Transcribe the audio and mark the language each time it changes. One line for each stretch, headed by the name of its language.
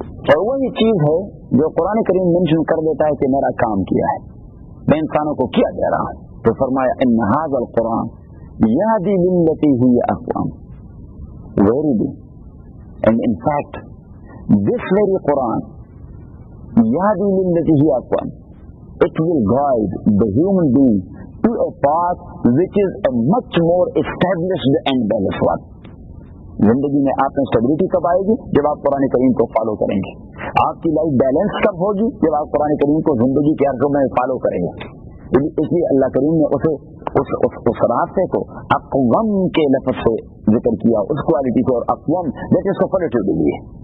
Hindi: और वही चीज है जो कुरान करीम मेंशन कर देता है कि मेरा काम किया है, मैं इंसानों को क्या दे रहा हूं।
English: तो फरमाया
Arabic: इन्न हाज़ल कुरान यहदी लिल्लती हिय अक़वम,
English: very and in fact this very Quran
Arabic: yahdi lillati hiya aqwam,
English: it will guide the human being to a path which is a much more established and balanced one.
Hindi: जिंदगी में आप में स्टेबिलिटी कब आएगी? जब आप कुरान करीम को फॉलो करेंगे। आपकी लाइफ बैलेंस कब होगी? जब आप कुरान करीम को जिंदगी के अर्ज़ों में फॉलो करेंगे। इसलिए अल्लाह करीम ने उसे उस रास्ते को अक़वम के लफ्ज़ से जिक्र किया, उस क्वालिटी को, और अक़वम
English: that is superlative
Hindi: के लिए।